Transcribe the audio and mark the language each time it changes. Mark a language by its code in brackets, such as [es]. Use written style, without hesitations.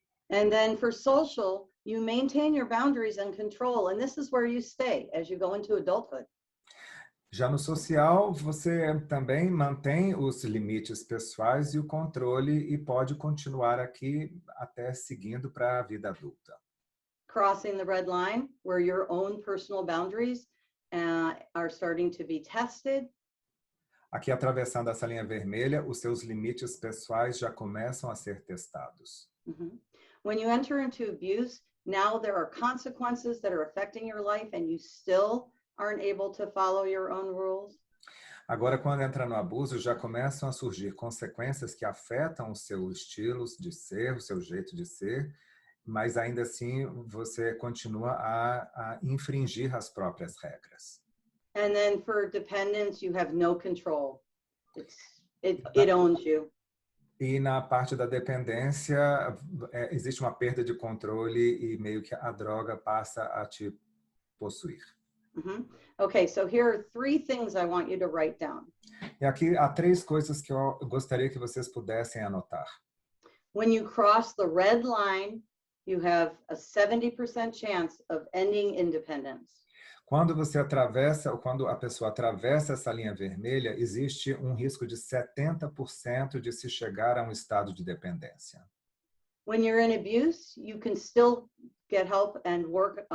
[en] And then for social, you maintain your boundaries and control, and this is where you stay as you go into adulthood. [pt] Já no social, você também mantém os limites pessoais e o controle e pode continuar aqui até seguindo para a vida adulta. [en] Crossing the red line, where your own personal boundaries are starting to be tested. [pt] Aqui, atravessando essa linha vermelha, os seus limites pessoais já começam a ser testados. [en] When you enter into abuse, now there are consequences that are affecting your life and you still aren't able to follow your own rules. [pt] Agora, quando entra no abuso, já começam a surgir consequências que afetam o seu estilo de ser, o seu jeito de ser, mas ainda assim você continua a infringir as próprias regras. [en] And then for dependence, you have no control. It owns you. [pt] E na parte da dependência, existe uma perda de controle e meio que a droga passa a te possuir. [en] Okay, so here are three things I want you to write down. [pt] E aqui há três coisas que eu gostaria que vocês pudessem anotar. [en] When you cross the red line, you have a 70% chance of ending independence. [pt] Quando você atravessa, ou quando a pessoa atravessa essa linha vermelha, existe um risco de 70% de se chegar a um estado de dependência. [en] When you're in abuse, you can still get help and work.